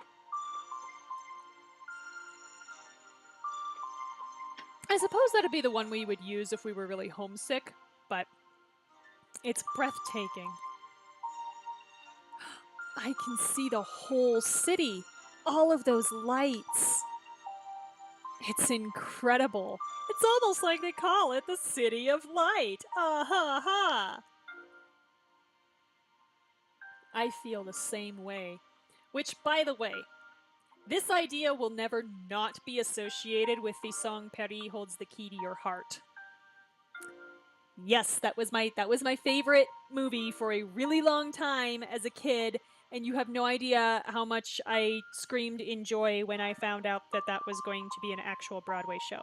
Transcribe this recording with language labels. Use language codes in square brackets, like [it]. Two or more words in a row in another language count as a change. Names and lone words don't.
[en] I suppose that'd be the one we would use if we were really homesick, but it's breathtaking. I can see the whole city, all of those lights. It's incredible. It's almost like they call it the City of Light. Ah ha ha. I feel the same way. Which, by the way, this idea will never not be associated with the song Paris Holds the Key to Your Heart. Yes, that was my favorite movie for a really long time as a kid, and you have no idea how much I screamed in joy when I found out that that was going to be an actual Broadway show.